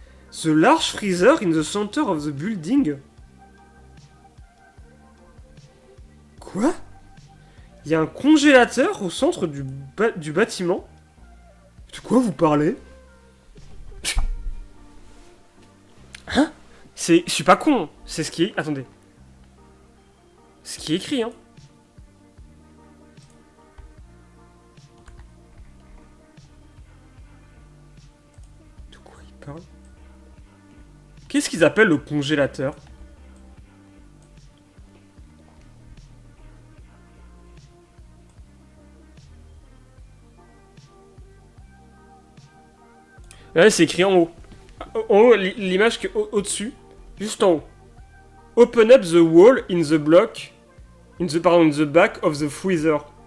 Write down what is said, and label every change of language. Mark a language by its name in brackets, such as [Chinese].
[English] The large freezer in the center of the building. [French] Quoi? Il y a un congélateur au centre du bâtiment? De quoi vous parlez? Hein? Je suis pas con. C'est ce qui est... Attendez. Ce qui est écrit, hein. De quoi il parle? Qu'est-ce qu'ils appellent le congélateur? Là, c'est écrit en haut. En haut, l'image qui est au-dessus. Juste en haut. [English] Open up the wall in the block. Pardon, in the back of the freezer.